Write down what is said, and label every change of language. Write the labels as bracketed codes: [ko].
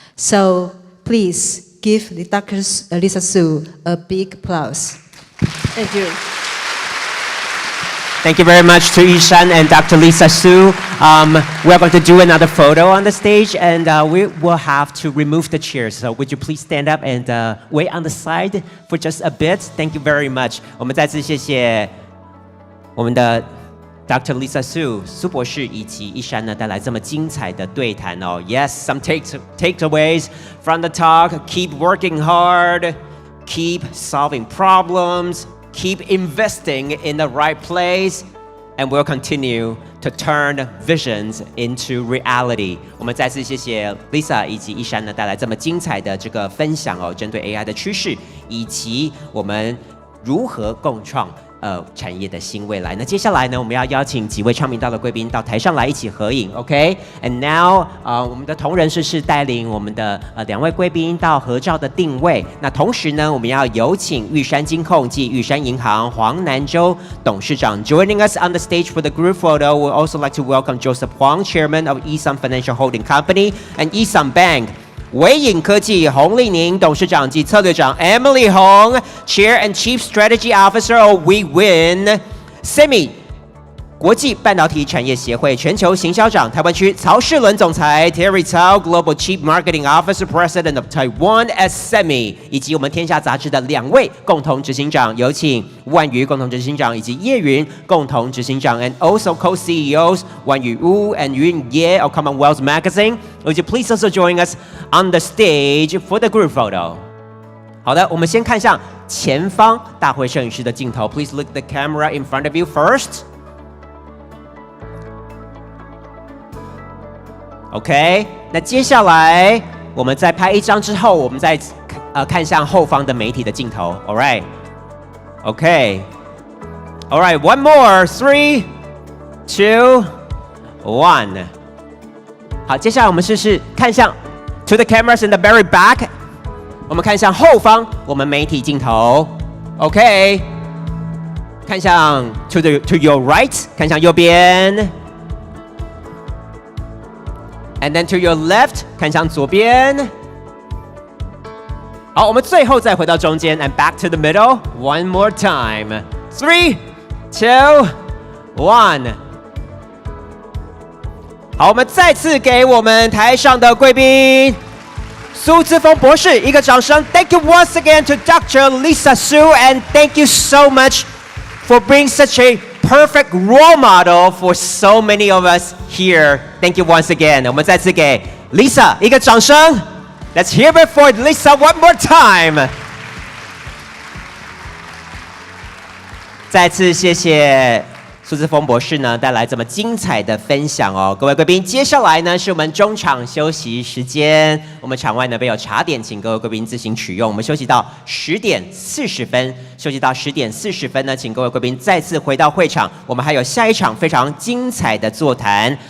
[en] So please give Dr. Lisa Su a big applause. Thank you. Thank you very much to Yishan and Dr. Lisa Su. We're going to do another photo on the stage, and we will have to remove the chairs. So would you please stand up and wait on the side for just a bit? Thank you very much. [zh] 我们再次谢谢我们的 Dr. Lisa Su 苏博士以及Yishan呢带来这么精彩的对谈哦。 [en] Yes, some takeaways from the talk. Keep working hard. Keep solving problems. Keep investing in the right place, and we'll continue to turn visions into reality. [zh] 我们再次谢谢 Lisa 以及Yishan呢带来这么精彩的这个分享哦，针对 AI 的趋势以及我们如何共创产业的新未来。那接下来呢，我们要邀请几位唱名道的贵宾到台上来一起合影 ，OK？ [en] And now， [zh] 我们的同仁是带领我们的2位贵宾到合照的定位。那同时呢，我们要有请玉山金控暨玉山银行黄南洲董事长 [en] joining us on the stage for the group photo. We'd also like to welcome Joseph Huang, Chairman of Yi-Sun Financial Holding Company and Yi-Sun Bank. [zh] 微影科技洪丽宁董事长及策略长 [en] Emily Hong, Chair and Chief Strategy Officer of We Win. Semi [zh] 国际半导体产业协会全球行销长台湾区曹世伦总裁 [en] Terry Cao Global Chief Marketing Officer President of Taiwan SME， [zh] 以及我们天下杂志的2位共同执行长，有请万瑜共同执行长以及叶云共同执行长 ， [en] and also co-CEOs 万宇乌 and Yun Ye of Commonwealth Magazine. Would you please also join us on the stage for the group photo? [zh] 好的，我们先看向前方大会摄影师的镜头。 [en] Please look the camera in front of you first. [zh] OK， 那接下来我们在拍一张之后，我们再看向后方的媒体的镜头。 [en] All right， OK， All right， one more， 3, 2, 1。 [zh] 好，接下来我们试试看向 [en] to the cameras in the very back。 [zh] 我们看向后方，我们媒体镜头。 OK， 看向 [en] to your right， [zh] 看向右边。 [en] And then to your left， [zh] 看向左边。好，我们最后再回到中间 ， [en] and back to the middle one more time. 3, 2, 1。 [zh] 好，我们再次给我们台上的贵宾苏姿丰博士一个掌声。 [en] Thank you once again to Dr. Lisa Su, and thank you so much for being such a perfect role model for so many of us here. Thank you once again. [zh] 我们再次给 Lisa 一个掌声。 [en] Let's hear it for Lisa one more time. [zh] 再次谢谢苏姿丰博士呢带来这么精彩的分享哦，各位贵宾，接下来呢是我们中场休息时间，我们场外呢备有茶点，请各位贵宾自行取用。我们休息到10点40分，休息到10点40分呢，请各位贵宾再次回到会场，我们还有下一场非常精彩的座谈。